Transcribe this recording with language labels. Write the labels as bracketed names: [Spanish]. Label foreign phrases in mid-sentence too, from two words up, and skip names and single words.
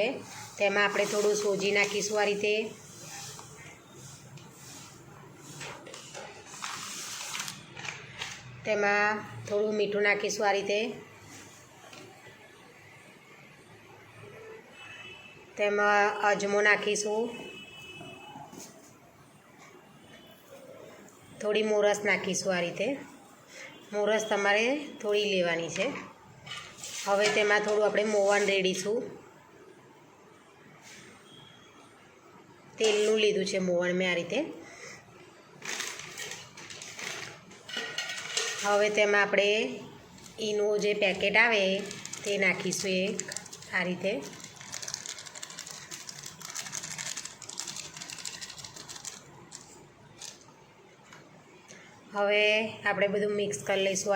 [Gujarati] તેમાં આપણે થોડું સોજી નાખીશું। આ રીતે તેમાં થોડું મીઠું નાખીશું। આ રીતે તેમાં અજમો નાખીશું। થોડી મોરસ નાખીશું। આ રીતે મોરસ તમારે થોડી લેવાની છે। હવે તેમાં થોડું આપણે મોવણ રેડીશું। તેલનું લીધું છે મોવણ મેં। આ રીતે હવે તેમાં આપણે ઈનું જે પેકેટ આવે તે નાખીશું એક। આ રીતે હવે આપણે બધું મિક્સ કર લઈશું।